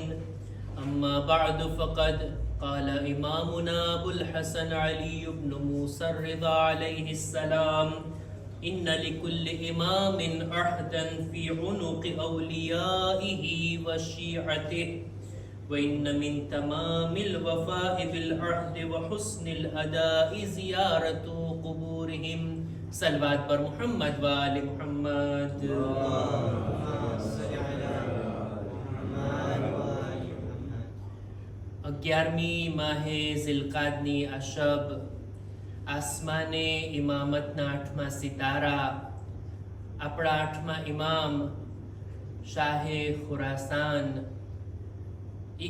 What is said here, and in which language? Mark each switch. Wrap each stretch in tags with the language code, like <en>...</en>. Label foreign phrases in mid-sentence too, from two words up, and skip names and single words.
<ar>أما بعد فقد قال إمامنا أبو الحسن علي بن موسى الرضا عليه السلام: إن لكل إمام عهدا في عنق أوليائه وشيعته، وإن من تمام الوفاء بالعهد وحسن الأداء زيارة قبورهم.</ar> <ur>صلوات پر محمد و آل محمد.</ur> <gu>11મી માહે ઝિલકાદની આ શબ આસમાને ઇમામતના 8મા સિતારા આપણા 8મા ઇમામ શાહે ખુરાસાન, એ</gu>